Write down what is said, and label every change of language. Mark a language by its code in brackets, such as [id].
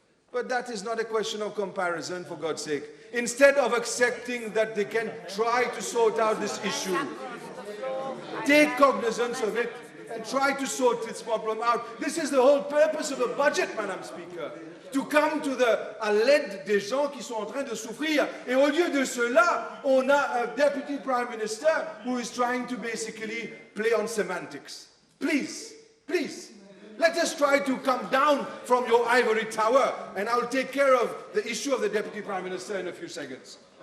[en] But that is not a question of comparison, for God's sake. Instead of accepting that they can try to sort out this issue, take cognizance of it and try to sort this problem out. This is the whole purpose of a budget, Madam Speaker. To come to [fr] à l'aide des gens qui sont en train de souffrir. Et au lieu de cela, on a [en] a Deputy Prime Minister who is trying to basically play on semantics. Please, please, let us try to come down from your ivory tower, and I'll take care of the issue of the Deputy Prime Minister in a few seconds.